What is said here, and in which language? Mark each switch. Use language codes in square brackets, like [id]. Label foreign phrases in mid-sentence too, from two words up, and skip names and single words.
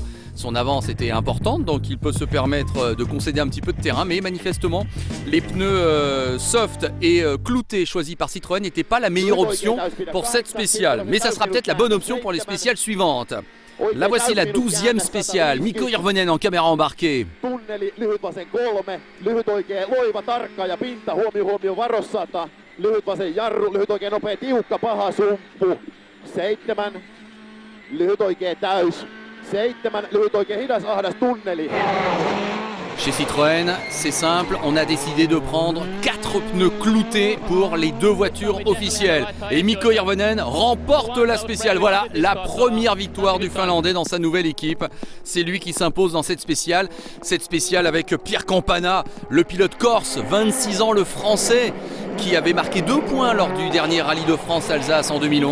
[fr] Son avance était importante, donc il peut se permettre de concéder un petit peu de terrain. Mais manifestement, les pneus soft et cloutés choisis par Citroën n'étaient pas la meilleure option pour cette spéciale. Mais ça sera peut-être la bonne option pour les spéciales suivantes. Là voici la 12e spéciale. Mikko Hirvonen en caméra embarquée. [fi] Tunneli, lyhyt vasen 3, lyhyt oikea, loiva, tarkka ja pinta, huomio, varossata, lyhyt vasen jarru, lyhyt oikea, nopea, tiukka, paha, sumppu, 7, lyhyt oikea, täys, 7, lyhyt oikea, hidas, ahdas, tunneli. [fr] Chez Citroën, c'est simple, on a décidé de prendre 4 pneus cloutés pour les 2 voitures officielles. Et Mikko Hirvonen remporte la spéciale. Voilà la première victoire du Finlandais dans sa nouvelle équipe. C'est lui qui s'impose dans cette spéciale. Cette spéciale avec Pierre Campana, le pilote corse, 26 ans, le Français, qui avait marqué 2 points lors du dernier Rallye de France Alsace en 2011.